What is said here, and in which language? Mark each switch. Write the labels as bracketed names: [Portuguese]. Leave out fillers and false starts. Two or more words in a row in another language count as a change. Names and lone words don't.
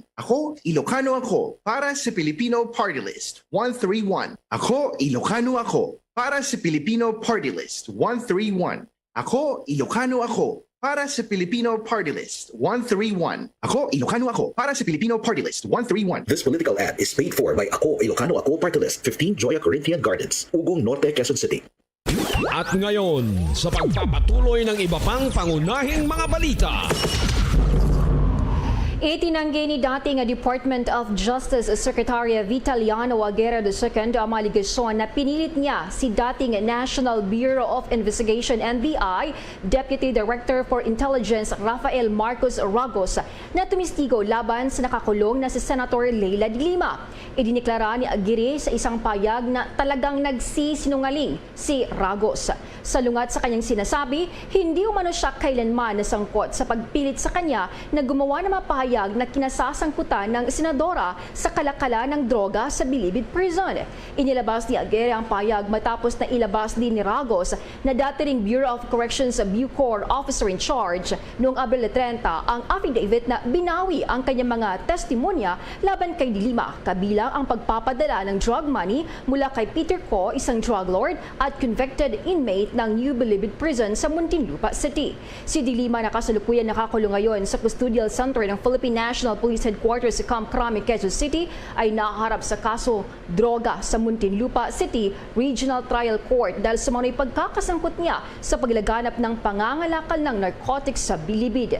[Filipino] Ako, Ilocano ako, para sa Filipino Party List 131. Ako, Ilocano ako, para sa Filipino Party List 131. Ako, Ilocano ako, para sa Filipino Party List 131. Ako, Ilocano ako, para sa Filipino Party List 131. [English] This political ad is paid for by Ako, Ilocano Ako Party List, 15 Joya Corinthian Gardens, Ugong Norte, Quezon City. [Filipino] At ngayon, sa pagpapatuloy ng iba pang pangunahing mga balita. Itinanggi ni dating Department of Justice Secretary Vitaliano Aguera II ang maligasyon na pinilit niya si dating National Bureau of Investigation NBI Deputy Director for Intelligence Rafael Marcos Ragos na tumistigo laban sa nakakulong na si Senator Leila de Lima. Idiniklara ni Aguirre sa isang payag na talagang nagsisinungaling si Ragos. Salungat sa kanyang sinasabi, hindi umano siya kailanman nasangkot sa pagpilit sa kanya na gumawa ng mga pahayag pahayag na kinasasangkutan ng senadora sa kalakala ng droga sa Bilibid Prison. Inilabas ni Aguirre ang pahayag matapos na ilabas din ni Ragos na dati ring Bureau of Corrections Bucor [English] officer in charge [Filipino] noong Abril 30 ang affidavit na binawi ang kanyang mga testimonya laban kay De Lima, kabilang ang pagpapadala ng [English] drug money [Filipino] mula kay Peter Co, isang drug lord at [English] convicted inmate [Filipino] ng New Bilibid Prison sa Muntinlupa City. Si De Lima nakasalukuyan nakakulong ngayon sa [English] custodial center [Filipino] ng Philippine National Police Headquarters sa Camp Crame, Quezon City ay nakaharap sa kaso droga sa Muntinlupa City Regional Trial Court dahil sa mga pagkakasangkot niya sa paglaganap ng pangangalakal ng narcotics sa Bilibid.